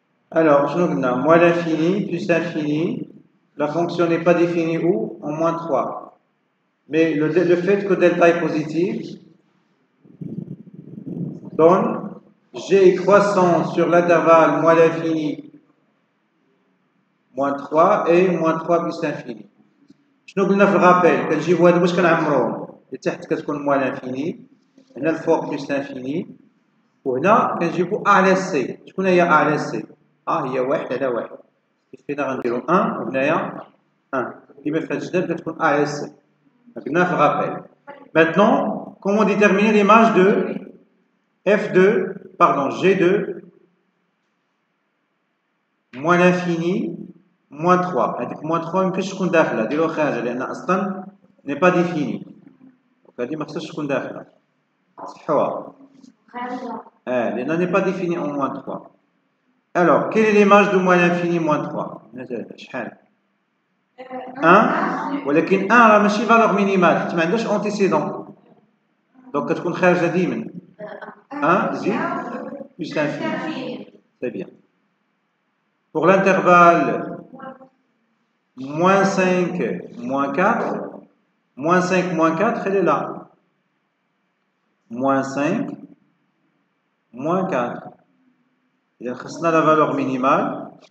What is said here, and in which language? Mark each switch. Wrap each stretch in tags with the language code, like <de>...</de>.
<fr>Alors, je nous donne moins l'infini plus l'infini. La fonction n'est pas définie où? En moins 3. Mais le fait que delta est positif donne g croissant sur l'intervalle moins l'infini moins 3 et moins 3 plus l'infini.</fr> <ar>شنو قلنا في الرابيل؟ كنجيبو هادو باش كنعمروهم اللي تحت كتكون موال انفيني، هنا الفوق بلس انفيني، وهنا كنجيبو ا على سي. شكون هي ا على سي؟ هي واحد على واحد. كيف فينا غنديرو 1 وهنايا 1 كيما في هاد الجدول كتكون ا على سي. قلنا في الرابيل.</ar> <fr>Maintenant, comment déterminer l'image de f2, pardon, g2 moins l'infini moins 3.</fr> <ar>هذيك moins 3 ميمكنش تكون داخله، ديرو خارجه لان اصلا</ar> <fr>n'est pas défini.</fr> <ar>Donc هذه ما خصهاش تكون داخله. صحوها.</ar> <fr>لان n'est pas défini en moins 3. Alors, quelle est l'image de moins l'infini moins 3?</fr> <ar>شحال؟ 1 ولكن 1 راه ماشي فالور مينيمال حيت ما عندهاش انتيسيدون. دونك كتكون خارجه ديما.</ar> <fr>1 زيد plus l'infini. C'est bien. Pour l'intervalle moins 5, moins 4, moins 5, moins 4, elle est là. Moins 5, moins 4. Il y a la valeur minimale.</fr>